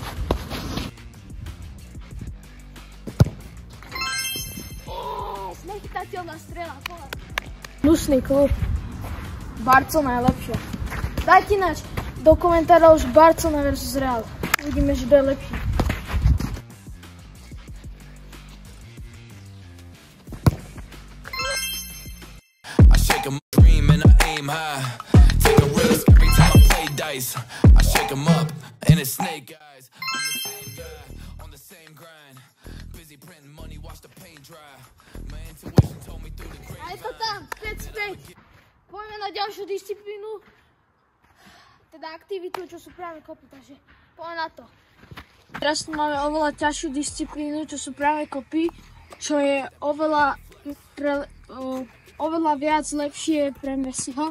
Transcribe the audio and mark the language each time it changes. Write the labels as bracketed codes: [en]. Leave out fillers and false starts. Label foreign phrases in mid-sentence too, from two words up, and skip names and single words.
[sk] Nechytateľná strela, pohľad. Hnusný klub. Barco najlepšie. Dajte ináč do komentárov už Barcelona versus Real. Uvidíme, že to je lepší. [en] I shake 'em, dream and I aim high. Take a risk every time I play dice. I shake 'em up and it's snake eyes. I'm the same guy on the same grind. Busy printing money, watch the paint dry. My intuition told me through the grapevine. [sk] A je to tam, späť. Poďme na ďalšiu disciplínu. Teda aktivitu, čo sú práve kopy, takže poďme na to. Teraz tu máme oveľa ťažšiu disciplínu, čo sú práve kopy, čo je oveľa oveľa viac lepšie pre Messiho.